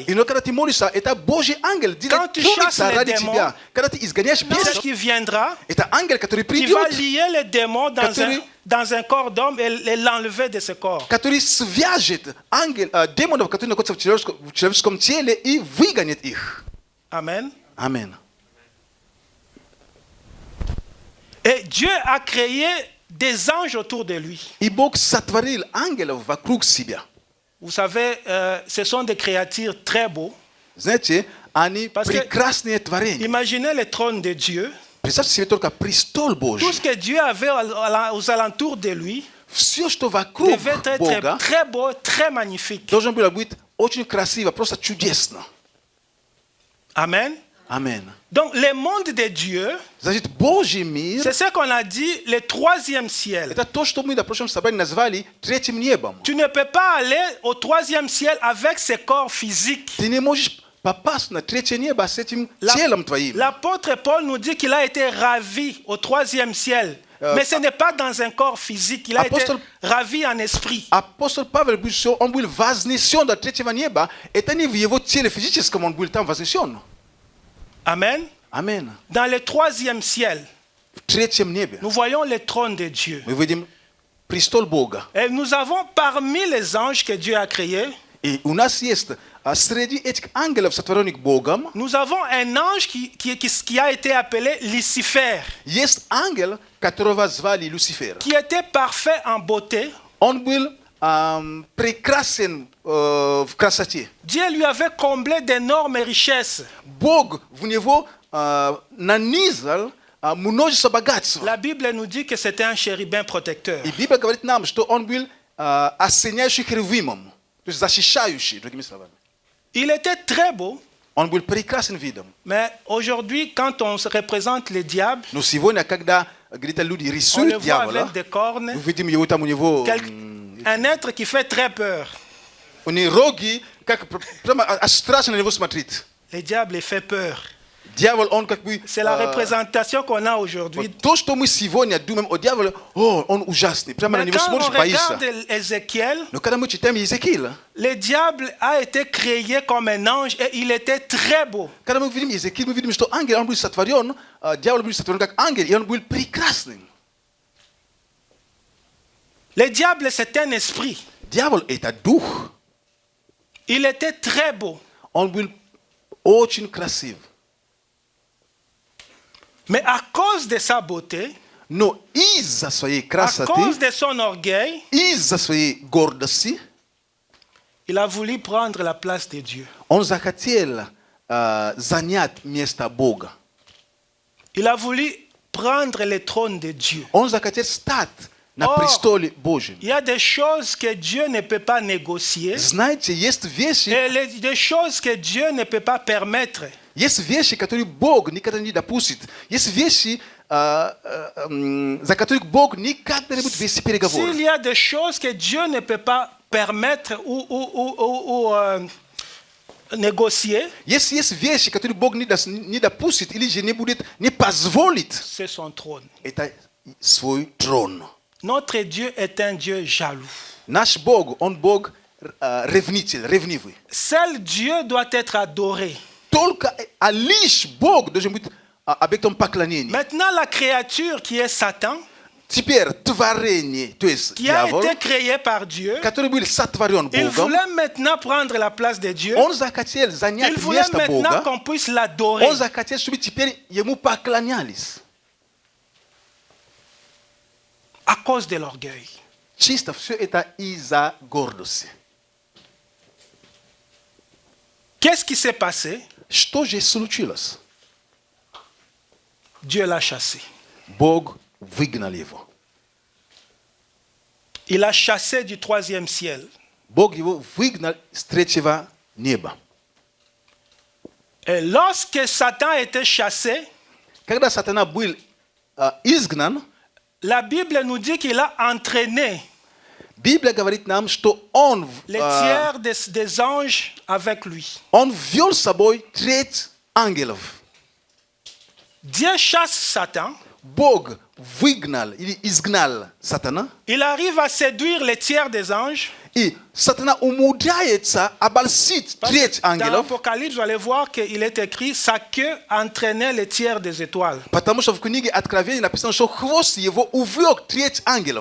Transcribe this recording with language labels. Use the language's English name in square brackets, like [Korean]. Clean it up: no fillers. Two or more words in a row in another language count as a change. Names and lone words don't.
[Russian] иногда, когда ты молишься, это Божий ангел [French] Quand tu [Russian] трудится [French] chasses les [Russian] ради [French] démons, [Russian] тебя. Когда ты изгоняешь [French] L'ange [Russian] бесов, [French] qui viendra, [Russian] это ангел, который [French] qui va [Russian] придет, [French] lier les démons [Russian] Который- [French] dans un corps d'homme et l'enlever de ce corps. [Russian] который свяжет демонов, которые находятся в человеческом теле, и выгонит их. [French] Amen. [Russian] Аминь. [French] Et Dieu a créé des anges autour de lui. [Russian] И Бог сотворил ангелов вокруг себя. [French] Vous savez, ce sont des créatures très beaux. [Russian] Знаете, они [French] Parce que- [Russian] прекрасные творения. [French] Imaginez le trône de Dieu. [Russian] Представьте себе только престол Божий. [French] Tout ce que Dieu avait aux alentours de lui [Russian] Все, что вокруг [French] devait être [Russian] Бога, [French] très beau, très magnifique. [Russian] должно было быть очень красиво, просто чудесно. [French] Amen. [Russian] Аминь. [French] Donc, le monde de Dieu, [Russian] Значит, Божий мир, [French] c'est ce qu'on a dit, le troisième ciel. [Russian] это то, что мы на прошлом собрании назвали третьим небом. [French] Tu ne peux pas aller au troisième ciel avec ce corps physique. [Russian] Ты не можешь попасть на третье небо с этим телом твоим. [French] L'apôtre Paul nous dit qu'il a été ravi au troisième ciel. Mais ce n'est pas dans un corps physique. Il a été [Russian] Apôstol- [French] ravi en esprit. [Russian] Апостол Павел говорит, что он был вознесен до третьего неба. Это не в его теле физическом он был там вознесен. [French] Amen. [Russian] Аминь. [French] Dans le troisième ciel, [Russian] В третьем небе [French] nous voyons le trône de Dieu. [Russian] мы видим престол Бога. [French] Et nous avons parmi les anges que Dieu a créés, [Russian] И у нас есть среди этих ангелов, сотворенных Богом, [French] nous avons un ange qui a été appelé Lucifer, [Russian] есть ангел, которого звали Люцифер. [French] qui était parfait en beauté. [Russian] Он был прекрасен в красоте. [French] Dieu lui avait comblé d'énormes richesses. [Russian] Бог в него нанизал множество богатства. [French] La Bible nous dit que c'était un chérubin protecteur. [Russian] И Библия говорит нам, что он был осеняющий херувимом, то есть защищающий, другими словами. [French] Il était très beau, [Russian] Он был прекрасен видом. [French] mais aujourd'hui, quand on se représente le diable, [Russian] Но сегодня, когда где-то люди [French] on le [Russian] рисуют [French] voit [Russian] дьявола, [French] avec des cornes, [Russian] мы видим его там, у него [French] un être qui fait très peur. [Russian] у него роги, как прямо аж страшно на него смотреть. [French] Le diable il fait peur. [Russian] Дьявол, он как бы... [French] C'est la représentation qu'on a aujourd'hui. [Russian] вот то, что мы сегодня думаем о дьяволе, о, он ужасный. Прямо на [French] Mais [Russian] него [French] quand on [Russian] смотришь, боишься. [French] regarde Ézéchiel, [Russian] Но когда мы читаем Иезекииля, [French] le diable a été créé comme un ange et il était très beau. [Russian] когда мы видим Иезекииль, мы видим, что ангел, он был сотворен, дьявол был сотворен как ангел, и он был прекрасным. [French] Le diable, c'est un esprit. [Russian] Дьявол – это дух. [French] Il était très beau. [Russian] Он был очень красив. [French] Mais à cause de sa beauté, [Russian] Но из-за своей [French] à [Russian] красоты, [French] cause de son orgueil, [Russian] из-за своей гордости, [French] il a voulu prendre la place de Dieu. [Russian] он захотел занять место Бога. [French] Il a voulu prendre le trône de Dieu. [Russian] Он захотел стать на О! престоле Божьем. [French] Il y a des choses que Dieu ne peut pas négocier [Russian] Знаете, есть вещи, [French] et des choses que Dieu ne peut pas permettre. [Russian] есть вещи, которые Бог никогда не допустит. Есть вещи, за которых Бог никогда не будет вести переговоры. [French] S'il y a des choses que Dieu ne peut pas permettre ou négocier, [Russian] Если есть вещи, которые Бог не допустит или же не будет, не позволит, [French] c'est son trône. [Russian] это свой трон. [French] Notre Dieu est un Dieu jaloux. [Russian] Наш Бог, Он Бог ревнитель, ревнивый. [French] Seul Dieu doit être adoré. [Russian] Только лишь Бог должен быть объектом поклонения. [French] Maintenant, la créature qui est Satan, [Russian] Теперь творение, то есть [French] qui a [Russian] дьявол, [French] été créé par Dieu, [Russian] который был сотворен [French] il [Russian] Богом, [French] voulait maintenant prendre la place de Dieu. [Russian] он захотел занять [French] Il voulait [Russian] место [French] maintenant [Russian] Бога, [French] qu'on puisse l'adorer. [Russian] он захотел, чтобы теперь ему поклонялись. [French] À cause de l'orgueil. [Russian] Чисто все это из-за гордости. [French] Qu'est-ce qui s'est passé? [Russian] Что же случилось? [French] Dieu l'a chassé. [Russian] Бог выгнал его. [French] Il a chassé du troisième ciel. [Russian] Бог его выгнал с третьего неба. [French] Et lorsque Satan était chassé, [Russian] Когда сатана был изгнан, [French] la Bible nous dit qu'il a entraîné [Russian] Библия говорит нам, что он [French] les tiers des anges avec lui. [Russian] ввел с собой треть ангелов. [French] Dieu chasse Satan. [Russian] Бог выгнал или изгнал сатана, [French] Il arrive à séduire les tiers des anges. [Russian] и сатана умудряется обольстить [French] Parce [Russian] треть [French] que dans [Russian] ангелов, [French] l'Apocalypse, vous allez voir qu'il est écrit sa queue entraînait les tiers des étoiles. [Russian] потому что в книге Откровения написано, что хвост его увлек треть ангелов.